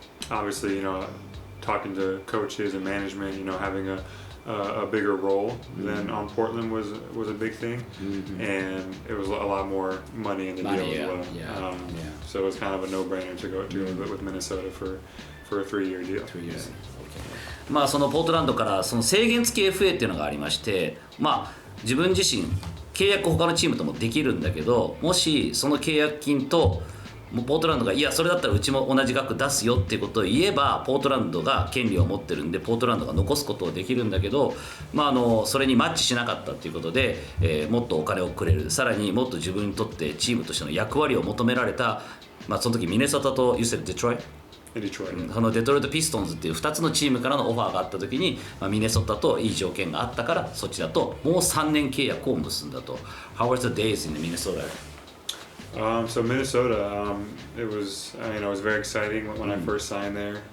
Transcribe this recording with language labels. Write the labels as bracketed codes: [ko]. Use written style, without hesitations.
[en] Obviously, talking to coaches and management, having a bigger role than on Portland was a big thing, and it was a lot more money in the deal as well. So it was kind of a no-brainer to go with Minnesota for a 3-year deal. 3 years. Okay. [ja] そのポートランドからその制限付き FA っていうのがありまして、自分自身契約他のチームともできるんだけど、もしその契約金とポートランドがいやそれだったらうちも同じ額出すよっていうことを言えば、ポートランドが権利を持ってるんでポートランドが残すことをできるんだけど、それにマッチしなかったっていうことで、もっとお金をくれる、さらにもっと自分にとってチームとしての役割を求められたまあ、その時ミネソタと [en] You said Detroit? Detroit. [ja] そのデトロイトピストンズっていう2つのチームからのオファーがあった時に、まあ、ミネソタといい条件があったからそっちだともう3年契約を結んだと。 [en] How were the days in Minnesota? So Minnesota, it was it was very exciting when I first signed there.